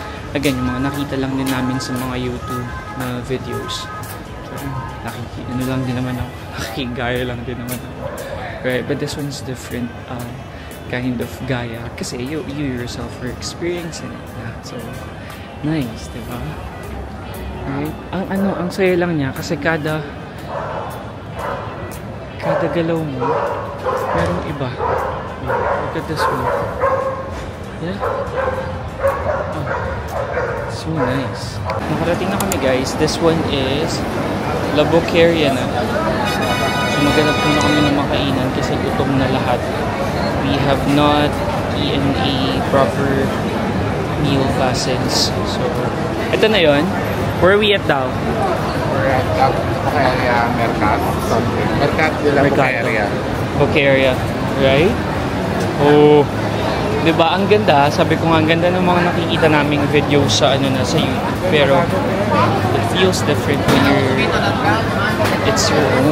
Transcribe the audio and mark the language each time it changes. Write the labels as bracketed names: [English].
[Filipino] Again, yung mga nakita lang din namin sa mga YouTube na videos. So, ano lang din naman ako. Nakikigaya lang din naman ako. [English] Right? But this one's different kind of gaya. Kasi you yourself are experiencing it na. So, nice, diba? Right? [Filipino] Ang saya lang niya kasi kada galaw mo, merong iba. [English] Look at this one. Yeah? Oh, so nice. [Filipino] Nakarating na kami guys. [English] This one is La Boqueria na. [Filipino] So maghanap muna kami ng makainan kasi gutom na lahat. [English] We have not eaten a proper meal since. [Filipino] So, ito na yon. [English] Where are we at daw? We're at La Boqueria Mercat. Mercat de La Boqueria. [Filipino] Boqueria. Right? Oh. Diba? Ang ganda. Sabi ko nga, ang ganda ng mga nakikita naming videos sa ano na sa YouTube. [English] Pero, it feels different when it's your own.